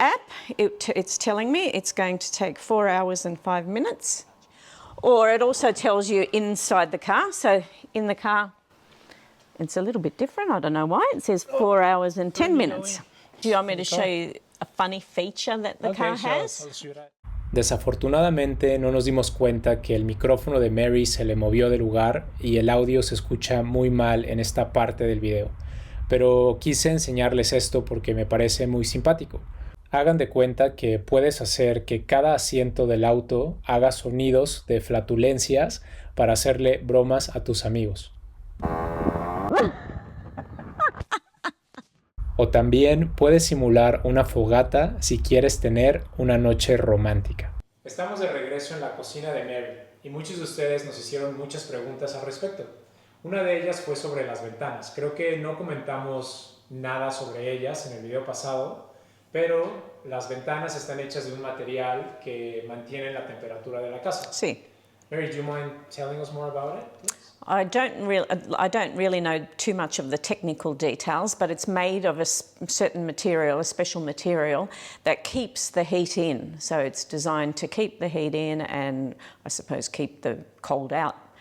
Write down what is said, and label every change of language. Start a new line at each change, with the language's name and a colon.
English: app, it's telling me it's going to take 4 hours and 5 minutes. Or it also tells you inside the car. So in the car, it's a little bit different. I don't know why. It says 4 hours and 10 minutes. Do you want me to show you a funny feature that the car has?
Spanish: Desafortunadamente no nos dimos cuenta que el micrófono de Mary se le movió de lugar y el audio se escucha muy mal en esta parte del video. Pero quise enseñarles esto porque me parece muy simpático. Hagan de cuenta que puedes hacer que cada asiento del auto haga sonidos de flatulencias para hacerle bromas a tus amigos. O también puedes simular una fogata si quieres tener una noche romántica. Estamos de regreso en la cocina de Mary y muchos de ustedes nos hicieron muchas preguntas al respecto. Una de ellas fue sobre las ventanas. Creo que no comentamos nada sobre ellas en el video pasado, pero las ventanas están hechas de un material que mantiene la temperatura de la casa. Sí.
English: Mary, do you mind telling us more about it, please? I don't really know too much of the technical details, but it's made of a certain material, a special material that keeps the heat in. So it's designed to keep the heat in and I suppose keep the cold out.